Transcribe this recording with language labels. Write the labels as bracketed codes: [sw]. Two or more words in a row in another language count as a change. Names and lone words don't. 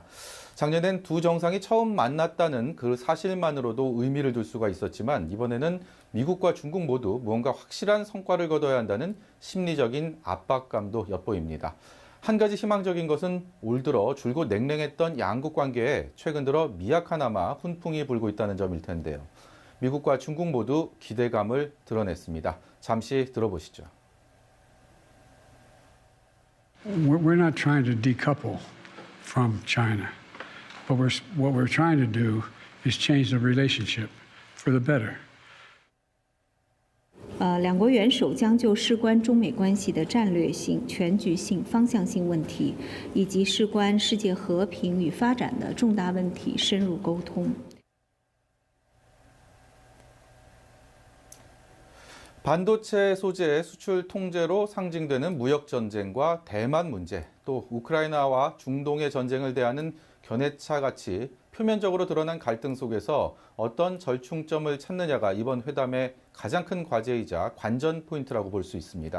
[ko] 작년엔 두 정상이 처음 만났다는 그 사실만으로도 의미를 둘 수가 있었지만 이번에는 미국과 중국 모두 무언가 확실한 성과를 거둬야 한다는 심리적인 압박감도 엿보입니다. 한 가지 희망적인 것은 올 들어 줄곧 냉랭했던 양국 관계에 최근 들어 미약하나마 훈풍이 불고 있다는 점일 텐데요. 미국과 중국 모두 기대감을 드러냈습니다. 잠시 들어보시죠. [en] We're not trying to decouple from China, but what we're trying to do is change the relationship for the better. [zh] 两国元首将就事关中美关系的战略性、全局性、方向性问题，以及事关世界和平与发展的重大问题深入沟通。 [ko] 반도체 소재 수출 통제로 상징되는 무역 전쟁과 대만 문제, 또 우크라이나와 중동의 전쟁을 대하는 견해차 같이 표면적으로 드러난 갈등 속에서 어떤 절충점을 찾느냐가 이번 회담의 가장 큰 과제이자 관전 포인트라고 볼 수 있습니다.